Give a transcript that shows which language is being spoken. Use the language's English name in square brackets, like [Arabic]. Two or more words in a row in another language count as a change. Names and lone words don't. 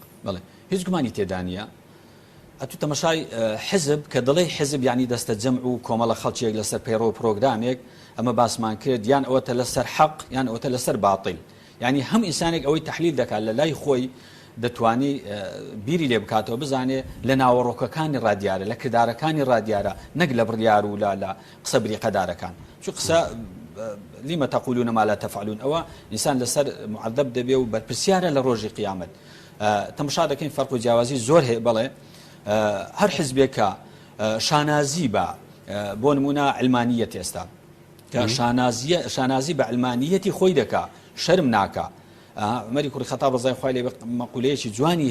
[Central Kurdish] بەڵێ هیچ گومانی تێدا نیە ئەتو تەمەشای حزب کە دەڵێ حزب یعنی دەستە جەمع و کۆمەڵە خەڵکیێک لەسەر پەیڕۆ پرۆگرامێک ئەمە باسمان کرد یان ئەوەتە لەسەر حەق یان ئەوەتە لەسەر باتیل یعنی هەم ئینسانێک ئەوەی تەحلیل دەکات لە لای خۆی دەتوانی بیری لێ بکاتەوە بزانێ لە ناوەڕۆکەکانی ڕادیارە لە کردارەکانی ڕادیارە نەک لە بڕیار و لە قسە بریقەدارەکان چون قسە لما [Arabic] تقولون ما لا تفعلون [Central Kurdish] ئەوە ئینسان لەسەر معذب دەبێ و بەرپرسیارە لە ڕۆژی قیامەت تەماشا دەکەین فەرق و جیاوازی زۆر هەیە بەڵێ هەر حزبێکە شانازی بە بۆ نمونە علمانیەت ئێستا کە شانازی بە علمانیەتی خۆی دەکا شەرم ناکە عمەری کوڕی خەتاب ڕزای خوای لێ مەقولەیەکی جوانی